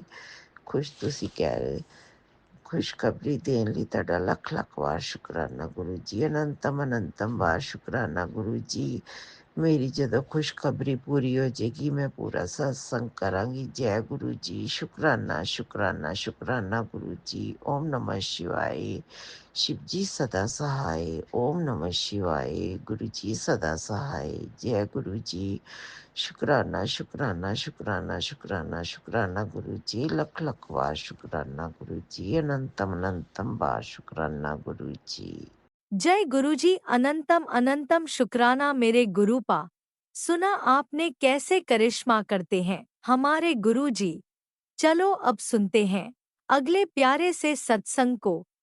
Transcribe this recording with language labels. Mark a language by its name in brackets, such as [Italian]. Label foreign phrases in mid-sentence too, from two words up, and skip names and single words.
[Punjabi] ਤੁਸੀਂ ਕਹਿ ਰਹੇ ਖੁਸ਼ਖਬਰੀ ਦੇਣ ਲਈ ਤੁਹਾਡਾ ਲੱਖ ਲੱਖ ਵਾਰ ਸ਼ੁਕਰਾਨਾ ਗੁਰੂ ਜੀ। ਅਨੰਤਮ ਅਨੰਤਮ ਵਾਰ ਸ਼ੁਕਰਾਨਾ ਗੁਰੂ ਜੀ। ਮੇਰੀ ਜਦੋਂ ਖੁਸ਼ਖਬਰੀ ਪੂਰੀ ਹੋ ਜਾਏਗੀ ਮੈਂ ਪੂਰਾ ਸਤਸੰਗ ਕਰਾਂਗੀ। ਜੈ ਗੁਰੂ ਜੀ। ਸ਼ੁਕਰਾਨਾ ਸ਼ੁਕਰਾਨਾ ਸ਼ੁਕਰਾਨਾ ਗੁਰੂ ਜੀ। [Hindi] ਓਮ ਨਮः शिवाय। शिव जी सदा सहाय। ओम नमः शिवाय। गुरु जी सदा सहाय। जय गुरु जी। शुकराना शुकराना शुकराना शुकराना शुकराना गुरु जी। लख लख बार शुकराना गुरु जी। अनंतम अनंतम बार शुकराना गुरु जी। जय गुरुजी। अनंतम अनंतम शुक्राना मेरे गुरुपा। सुना आपने कैसे करिश्मा करते हैं हमारे गुरुजी। चलो अब सुनते हैं अगले प्यारे से सत्संग को।